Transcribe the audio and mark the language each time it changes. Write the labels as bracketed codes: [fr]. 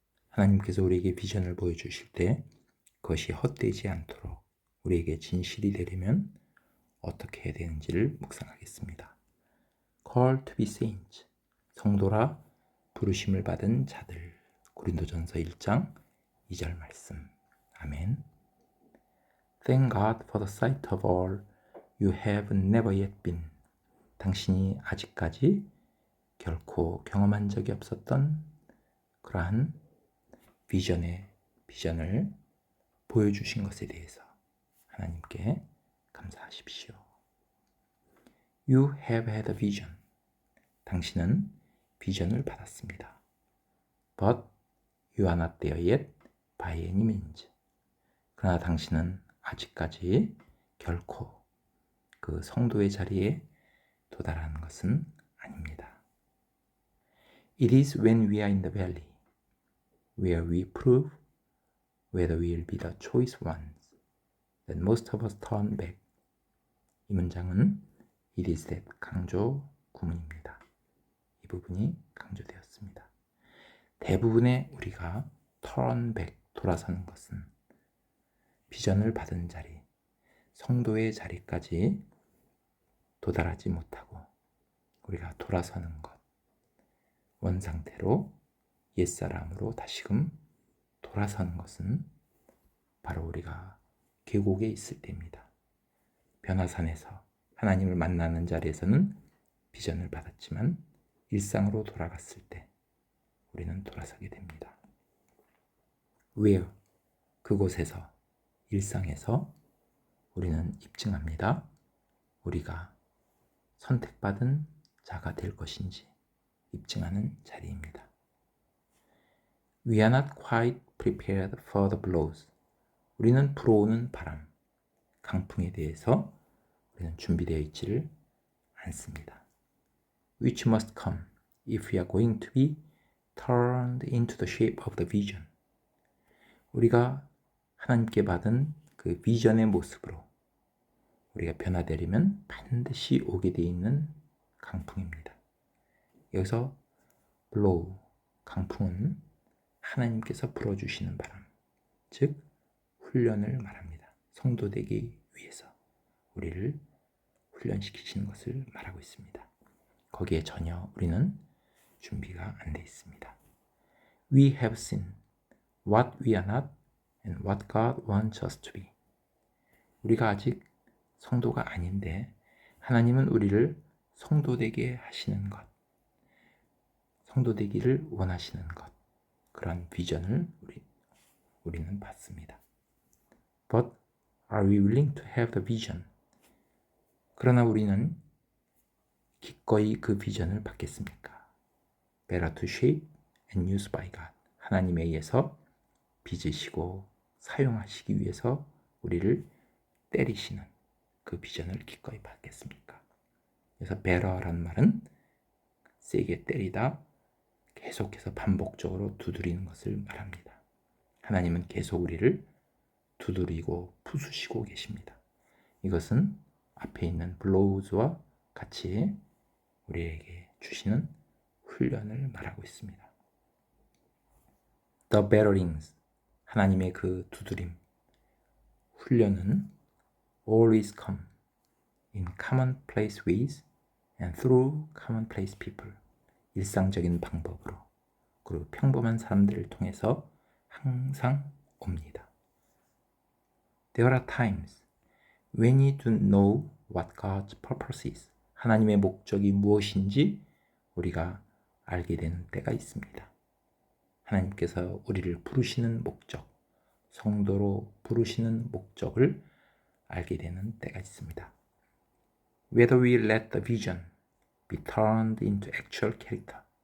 [ko] 하나님께서 우리에게 비전을 보여주실 때 그것이 헛되지 않도록 우리에게 진실이 되려면 어떻게 해야 되는지를 묵상하겠습니다. [en] Call to be saints, [ko] 성도라 부르심을 받은 자들. 고린도전서 1장 2절 말씀. 아멘. [en] Thank God for the sight of all you have never yet been. [ko] 당신이 아직까지 결코 경험한 적이 없었던 그러한 비전을 보여주신 것에 대해서 하나님께 감사하십시오. [en] You have had a vision. [ko] 당신은 비전을 받았습니다. [en] But you are not there yet by any means. [ko] 그러나 당신은 아직까지 결코 그 성도의 자리에 도달하는 것은 아닙니다. [en] It is when we are in the valley where we prove whether we will be the choice ones that most of us turn back. [ko] 이 문장은 it is that 강조 구문입니다. 이 부분이 강조되었습니다. 대부분의 우리가 turn back, 돌아서는 것은 비전을 받은 자리, 성도의 자리까지 도달하지 못하고 우리가 돌아서는 것, 원상태로 옛사람으로 다시금 돌아서는 것은 바로 우리가 계곡에 있을 때입니다. 변화산에서 하나님을 만나는 자리에서는 비전을 받았지만 일상으로 돌아갔을 때 우리는 돌아서게 됩니다. [en] Where? [ko] 그곳에서, 일상에서 우리는 입증합니다. 우리가 선택받은 자가 될 것인지 입증하는 자리입니다. [en] We are not quite prepared for the blows. [ko] 우리는 불어오는 바람, 강풍에 대해서 우리는 준비되어 있지를 않습니다. [en] Which must come if we are going to be turned into the shape of the vision. [ko] 우리가 하나님께 받은 그 비전의 모습으로 우리가 변화되려면 반드시 오게 되어 있는 강풍입니다. 여기서 blow, 강풍은 하나님께서 불어주시는 바람, 즉 훈련을 말합니다. 성도 되기 위해서 우리를 훈련시키시는 것을 말하고 있습니다. 거기에 전혀 우리는 준비가 안 돼 있습니다. [en] We have seen what we are not and what God wants us to be. [ko] 우리가 아직 성도가 아닌데 하나님은 우리를 성도 되게 하시는 것, 성도 되기를 원하시는 것, 그런 비전을 우리는 받습니다. [en] But are we willing to have the vision? [ko] 그러나 우리는 기꺼이 그 비전을 받겠습니까? [en] Better to shape and use by God. [ko] 하나님에 의해서 빚으시고 사용하시기 위해서 우리를 때리시는 그 비전을 기꺼이 받겠습니까? 그래서 better란 말은 세게 때리다, 계속해서 반복적으로 두드리는 것을 말합니다. 하나님은 계속 우리를 두드리고 부수시고 계십니다. 이것은 앞에 있는 블로우즈와 같이 우리에게 주시는 훈련을 말하고 있습니다. [en] The batterings, [ko] 하나님의 그 두드림, 훈련은 [en] always come in commonplace ways and through commonplace people. [ko] 일상적인 방법으로 그리고 평범한 사람들을 통해서 항상 옵니다. [en] There are times when you don't know what God's purpose is. [ko] 하나님의 목적이 무엇인지 우리가 알게 되는 때가 있습니다. 하나님께서 우리를 부르시는 목적, 성도로 부르시는 목적을 알게 되는 때가 있습니다. [en] Whether we let the vision be turned into actual character.